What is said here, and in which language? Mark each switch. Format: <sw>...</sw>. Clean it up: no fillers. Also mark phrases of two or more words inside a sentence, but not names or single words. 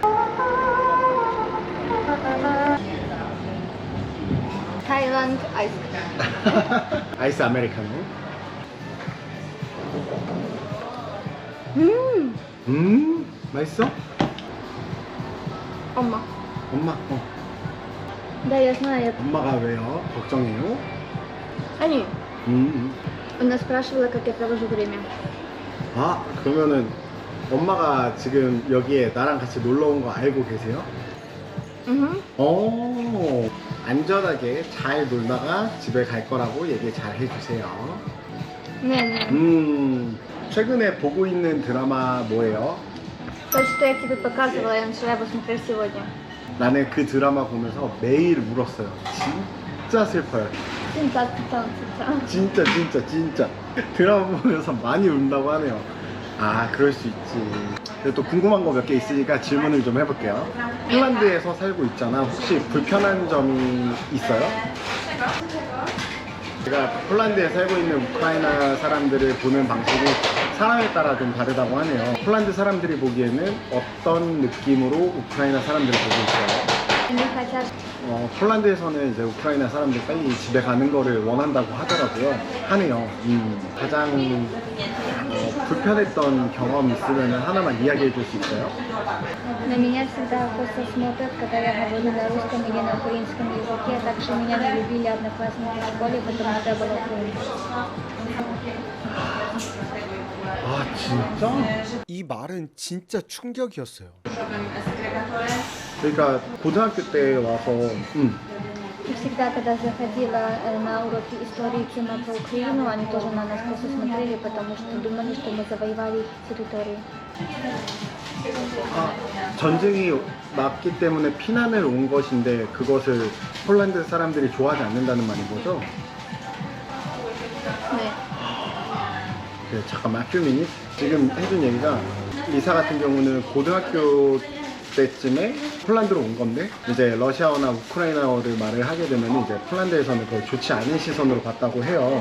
<en>Thailand ice.</en> <ko>아이스 아메리카노. 맛있어? 엄마. 엄마.</ko> <ru>Да, я знаю.</ru> <ko>엄마가 왜요? 걱정해요?</ko> <ru>Они. 음. Она спрашивала, как я провожу время.</ru> <ko>아, 그러면은 엄마가 지금 여기에 나랑 같이 놀러 온 거 알고 계세요? Угу. 안전하게 잘 놀다가 집에 갈 거라고 얘기 잘 해주세요.</ko> <ru>Не.</ru> <ko>최근에 보고 있는 드라마 뭐예요?</ko> <ru>То, что я тебе показывала, я начала его смотреть сегодня.</ru> <ko>나는 그 드라마 보면서 매일 울었어요. 진짜 슬퍼요. 진짜. 진짜 드라마 보면서 많이 운다고 하네요. 아, 그럴 수 있지. 근데 또 궁금한 거 몇 개 있으니까 질문을 좀 해볼게요. 폴란드에서 살고 있잖아. 혹시 불편한 점이 있어요? 제가 폴란드에 살고 있는 우크라이나 사람들을 보는 방식이 사람에 따라 좀 다르다고 하네요. 폴란드 사람들이 보기에는 어떤 느낌으로 우크라이나 사람들을 보고 있어요?</ko> <ru>Они хотят.</ru> <ko>폴란드에서는 이제 우크라이나 사람들 빨리 집에 가는 거를 원한다고 하더라고요. 하네요. 가장 불편했던 경험 있으면 하나만 이야기해 줄 수 있어요?</ko> <ru>На меня всегда косо смотрят, когда я говорю на русском или на украинском языке. Также меня не любили одноклассники в школе, потому что я была украинцем.</ru> <ko>아, 진짜? 이 말은 진짜 충격이었어요. 그러니까 고등학교 때 와서</ko> <ru>И всегда, когда заходила на уроки истории и кино про Украину, они тоже на нас косо смотрели, потому что думали, что мы завоевали их территорию.</ru> <ko>전쟁이 났기 때문에 피난을 온 것인데 그것을 폴란드 사람들이 좋아하지 않는다는 말인 거죠? 네. 네, 잠깐만,</ko> <en>few minute.</en> <ko>지금 해준 얘기가 리사 같은 경우는 고등학교 때쯤에 폴란드로 온 건데 이제 러시아어나 우크라이나어를 말을 하게 되면 이제 폴란드에서는 거의 좋지 않은 시선으로 봤다고 해요.</ko>